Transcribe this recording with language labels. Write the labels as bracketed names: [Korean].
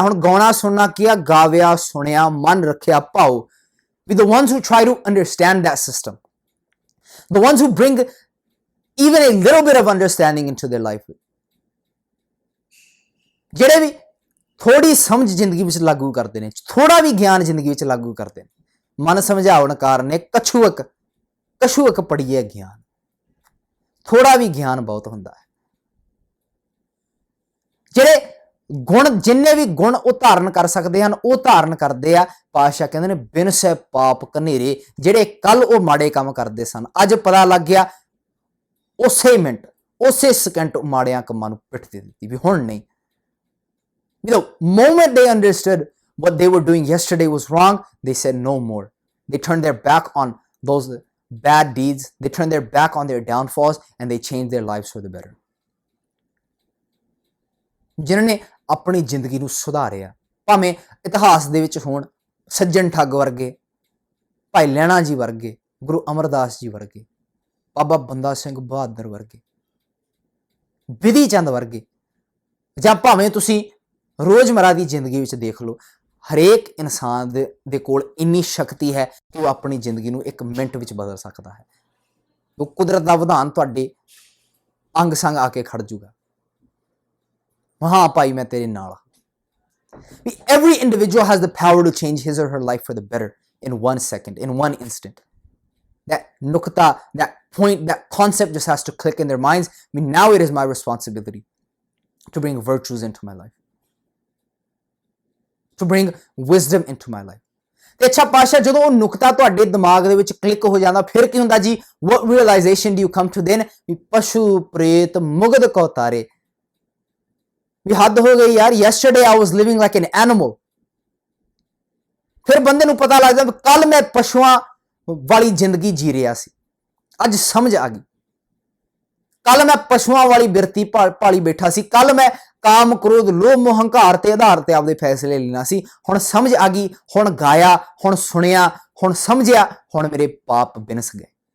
[Punjabi] ਹੁਣ ਗਾਉਣਾ ਸੁਣਨਾ ਕੀ ਆ? ਗਾਵਿਆ, ਸੁਣਿਆ, ਮਨ ਰੱਖਿਆ, ਭਾਵ। [English] we the ones who try to understand that system, the ones who bring even a little bit of understanding into their life, [Punjabi] ਜਿਹੜੇ ਵੀ ਥੋੜੀ ਸਮਝ ਜ਼ਿੰਦਗੀ ਵਿੱਚ ਲਾਗੂ ਕਰਦੇ ਨੇ, [English] ਥੋੜਾ ਵੀ ਗਿਆਨ ਜ਼ਿੰਦਗੀ ਵਿੱਚ ਲਾਗੂ ਕਰਦੇ ਨੇ। [Punjabi] ਮਨ ਸਮਝਾਉਣ ਕਾਰਨ ਕਛੂਅਕ ਪੜੀਏ ਗਿਆਨ। ਥੋੜਾ ਵੀ ਗਿਆਨ ਬਹੁਤ ਹੁੰਦਾ ਹੈ। ਜਿਹੜੇ ਗੁਣ, ਜਿੰਨੇ ਵੀ ਗੁਣ ਉਹ ਧਾਰਨ ਕਰ ਸਕਦੇ ਹਨ, ਉਹ ਧਾਰਨ ਕਰਦੇ ਆ। ਪਾਤਸ਼ਾਹ ਕਹਿੰਦੇ ਨੇ ਬਿਨ ਸਹਿ ਪਾਪ ਕਨੇਰੇ। ਜਿਹੜੇ ਕੱਲ ਉਹ ਮਾੜੇ ਕੰਮ ਕਰਦੇ ਸਨ, ਅੱਜ ਪਤਾ ਲੱਗ ਗਿਆ, ਉਸੇ ਮਿੰਟ, ਉਸੇ ਸਕਿੰਟ ਮਾੜਿਆਂ ਕੰਮਾਂ ਨੂੰ ਪਿੱਠ ਦੇ ਦਿੱਤੀ ਵੀ ਹੁਣ ਨਹੀਂ। [English] The moment they understood what they were doing yesterday was wrong, they said no more. They turned their back on those bad deeds. They turned their back on their downfalls and they changed their lives for the better. [Punjabi] ਜਿਨ੍ਹਾਂ ਨੇ ਆਪਣੀ ਜ਼ਿੰਦਗੀ ਨੂੰ ਸੁਧਾਰਿਆ, ਭਾਵੇਂ ਇਤਿਹਾਸ ਦੇ ਵਿੱਚ ਹੋਣ ਸੱਜਣ ਠੱਗ ਵਰਗੇ, ਭਾਈ ਲਹਿਣਾ ਜੀ ਵਰਗੇ, ਗੁਰੂ ਅਮਰਦਾਸ ਜੀ ਵਰਗੇ, ਬਾਬਾ ਬੰਦਾ ਸਿੰਘ ਬਹਾਦਰ ਵਰਗੇ, ਬਿਧੀ ਚੰਦ ਵਰਗੇ, ਜਾਂ ਭਾਵੇਂ ਤੁਸੀਂ ਰੋਜ਼ਮਰਾ ਦੀ ਜ਼ਿੰਦਗੀ ਵਿੱਚ ਦੇਖ ਲਓ, ਹਰੇਕ ਇਨਸਾਨ ਦੇ ਕੋਲ ਇੰਨੀ ਸ਼ਕਤੀ ਹੈ ਕਿ ਉਹ ਆਪਣੀ ਜ਼ਿੰਦਗੀ ਨੂੰ ਇੱਕ ਮਿੰਟ ਵਿੱਚ ਬਦਲ ਸਕਦਾ ਹੈ। ਉਹ ਕੁਦਰਤ ਦਾ ਵਿਧਾਨ ਤੁਹਾਡੇ ਅੰਗ ਸੰਗ ਆ ਕੇ ਖੜ ਜੂਗਾ। ਹਾਂ ਭਾਈ, ਮੈਂ ਤੇਰੇ ਨਾਲ ਹਾਂ। [English] Every individual has the power to change his or her life for the better in 1 second, in 1 instant. That nukta, that point, that concept just has to click in their minds. I mean, now it is my responsibility to bring virtues into my life, to bring wisdom into my life. [Punjabi] ਤੇ ਅੱਛਾ ਪਾਸ਼ਾ, ਜਦੋਂ ਉਹ ਨੁਕਤਾ ਤੁਹਾਡੇ ਦਿਮਾਗ ਦੇ ਵਿੱਚ click ਹੋ ਜਾਂਦਾ, ਫਿਰ ਕੀ ਹੁੰਦਾ ਜੀ? [English] What realization do you come to then? [Punjabi] ਵੀ ਪਸ਼ੂ ਪ੍ਰੇਤ ਮੁਗਧ ਕੋ ਤਾਰੇ। ਵੀ ਹੱਦ ਹੋ ਗਈ ਯਾਰ, [English] yesterday I was living like an animal. [Punjabi] ਫਿਰ ਬੰਦੇ ਨੂੰ ਪਤਾ ਲੱਗਦਾ ਵੀ ਕੱਲ ਮੈਂ ਪਸ਼ੂਆਂ ਵਾਲੀ ਜ਼ਿੰਦਗੀ ਜੀ ਰਿਹਾ ਸੀ, ਅੱਜ ਸਮਝ ਆ ਗਈ। ਕੱਲ ਮੈਂ ਪਸ਼ੂਆਂ ਵਾਲੀ ਬਿਰਤੀ ਪਾਲੀ ਬੈਠਾ ਸੀ, ਕੱਲ ਮੈਂ ਕਾਮ ਕ੍ਰੋਧ ਲੋਭ ਮੋਹ ਹੰਕਾਰ ਤੇ ਆਧਾਰ ਤੇ ਆਪਦੇ ਫੈਸਲੇ ਲੈਣਾ ਸੀ। ਹੁਣ ਸਮਝ ਆ ਗਈ, ਹੁਣ ਗਾਇਆ, ਹੁਣ ਸੁਣਿਆ, ਹੁਣ ਸਮਝਿਆ, ਹੁਣ ਮੇਰੇ ਪਾਪ ਬਿਨਸ ਗਏ।